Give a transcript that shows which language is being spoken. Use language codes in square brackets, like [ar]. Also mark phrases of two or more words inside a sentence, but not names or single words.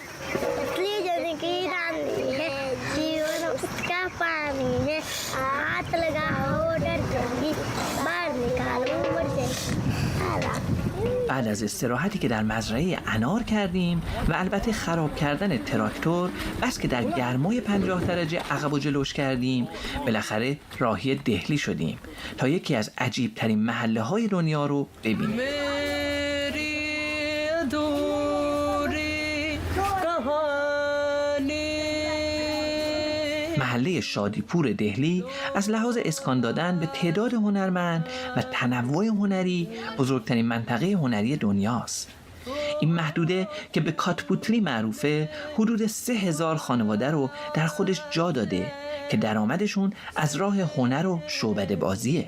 [hi] असली जिंदगी रानी है, जीवन उसका पानी है, हाथ लगाओ डर जाएगी, बाहर निकालो मर जाएगी. [fa] بعد از استراحتی که در مزرعه انار کردیم و البته خراب کردن تراکتور، بس که در گرمای 50 درجه عقب و جلوش کردیم، بالاخره راهی دهلی شدیم تا یکی از عجیب ترین محله های دنیا رو ببینیم. [hi] मेरी अधूरी कहानी [fa] محله شادیپور دهلی از لحاظ اسکان دادن به تعداد هنرمند و تنوع هنری بزرگترین منطقه هنری دنیاست. این محدوده که به کاتپوتلی معروفه حدود 3000 خانواده رو در خودش جا داده که درآمدشون از راه هنر و شعبده بازیه.